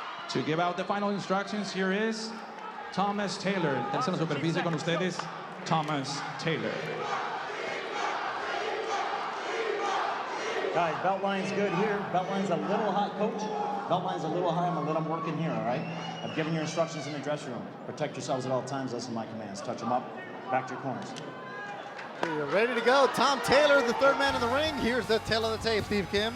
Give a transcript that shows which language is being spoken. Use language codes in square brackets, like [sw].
[en] To give out the final instructions, here is Thomas Taylor. [es] Tercera superficie con ustedes, Thomas Taylor. [en] Guys, belt line's good here. Belt line's a little hot, coach. Belt line's a little high. I'm gonna let them work in here, all right? I've given your instructions in the dressing room. Protect yourselves at all times. Listen to my commands. Touch them up. Back to your corners. You're ready to go. Tom Taylor, the third man in the ring. Here's the tail of the tape, Steve Kim.